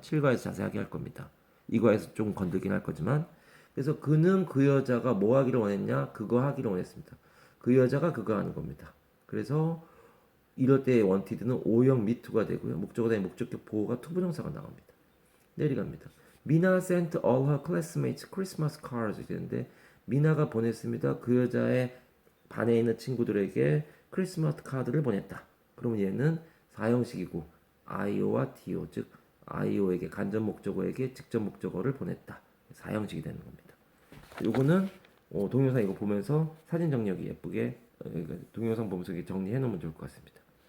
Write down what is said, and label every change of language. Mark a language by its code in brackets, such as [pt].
[ko] 7과에서 자세하게 할 겁니다. 이거에서 좀 건들긴 할 거지만 그래서 그는 그 여자가 뭐 하기를 원했냐? 그거 하기를 원했습니다. 그 여자가 그거 하는 겁니다. 그래서 이럴 때 wanted는 오형 미투가 되고요. 목적어 다음에 목적격 보호가 투부정사가 나옵니다. 내려갑니다. [en] 미나 sent all her classmates Christmas cards [ko] 되는데 미나가 보냈습니다. 그 여자의 반에 있는 친구들에게 크리스마스 카드를 보냈다. 그러면 얘는 사형식이고 IO와 TO 즉 IO에게 간접 목적어에게 직접 목적어를 보냈다. 사형식이 되는 겁니다. 요거는 동영상 이거 보면서 사진 정리하기 예쁘게 동영상 보면서 정리해 놓으면 좋을 것 같습니다.